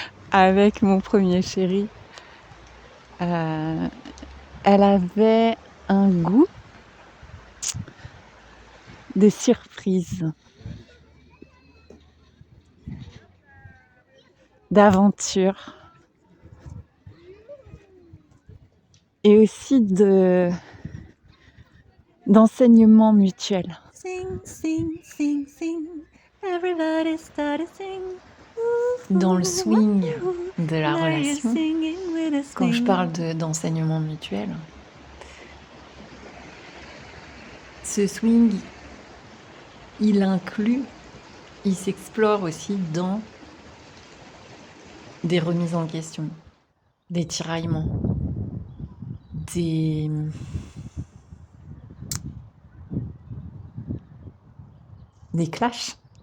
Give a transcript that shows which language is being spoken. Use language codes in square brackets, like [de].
[fr] avec mon premier chéri, elle avait un goût de surprise, d'aventure et aussi d'enseignement mutuel. [en] Sing, sing, sing, sing. Everybody start to sing. [fr] Dans le swing de la relation, quand je parle d'enseignement mutuel, ce swing, il s'explore aussi dans des remises en question, des tiraillements, des clashs.